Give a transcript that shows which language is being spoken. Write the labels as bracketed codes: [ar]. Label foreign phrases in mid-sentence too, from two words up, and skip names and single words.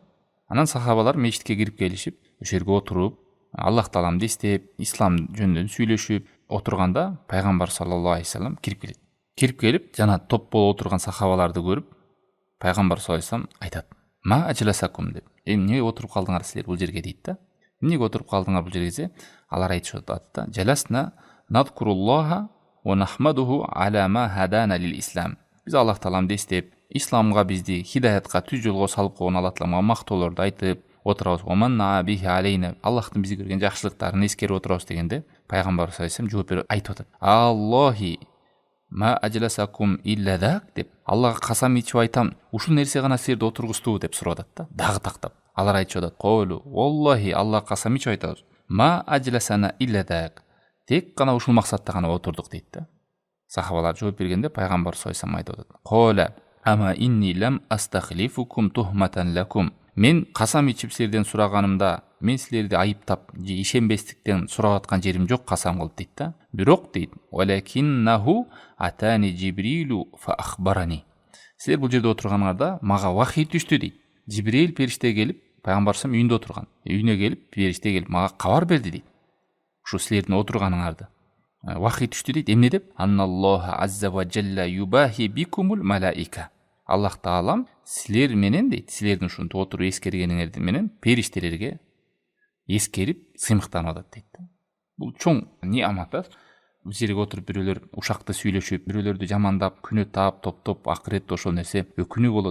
[ky] Анан сахабалар мечитке кирип келишип, ошол жерге отуруп, Аллах тааламды эстеп, ислам жөнүндө сүйлөшүп отурганда пайгамбар [ar] صلى الله عليه وسلم [ky] кирип келет. Кирип келип, жана топ болуп отурган сахабаларды көрүп, пайгамбар [ar] صلى الله عليه وسلم [ky] айтат: [ar] "ما أجلسكم" [ky] деп. Эмне отуруп калдыңар силер бул жерге дейт да. Эмнеге отуруп калдыңар бул жерге десе, алар айтышат да: [ar] "جلسنا نذكر الله ونحمده على ما هدانا للإسلام." [ky] Биз Аллах тааламды эстеп, исламга бизди хидаятка түз жолго салып койгон Аллах таалама мактоолорду айтып отурабыз. [ar] "ومن به علينا." [ky] Аллахтын бизге берген жакшылыктарын эскерип отурабыз дегенде, пайгамбар [ar] صلى الله عليه وسلم [ky] жооп берип айтып атат: [ar] "آلله ما أجلسكم إلا ذاك" деп. [ky] Аллага касам ичип айтам, ушул нерсе гана силерди отургузду деп сурап атат да. Дагы тактап. Алар айтышып атат: [ar] "قالوا والله [ky] Аллага касам ичип айтабыз. [ar] ما أجلسنا إلا ذاك." [ky] Тек гана ушул максатта гана отурдук дейт да. Сахабалар жооп бергенде пайгамбар [ar] صلى الله عليه وسلم [ky] айтып атат: [ar] "قال أما إني لم أستحلفكم تهمة لكم." [ky] Мен касам ичип силерден сураганымда, мен силерди айыптап же ишенбестиктен сурап аткан жерим жок касам кылып дейт да. Бирок дейт: [ar] "ولكنه أتاني جبريل فأخبرني." [ky] Силер бул жерде отурганыңарда мага вахий түштү дейт. Жибрил периште келип, пайгамбар [ar] صلى الله عليه وسلم [ky] үйүндө отурган. Үйүнө келип, периште келип мага кабар берди дейт. Ушу силердин отурганыңарды вахий түштү дейт. Эмне деп? [ar] "أن الله عز وجل يباهي بكم الملائكة." [ky] Аллах таалам силер менен дейт, силердин ушинтип отуруп эскергениңер менен периштелерге эскерип сыймыктанып атат дейт. Бул чоң неамат да. Бул жерге отуруп бирөөлөр ушакты сүйлөшүп, бирөөлөрдү жамандап, күнөө таап, топтоп, акыретте ошол нерсе өкүнүү болот.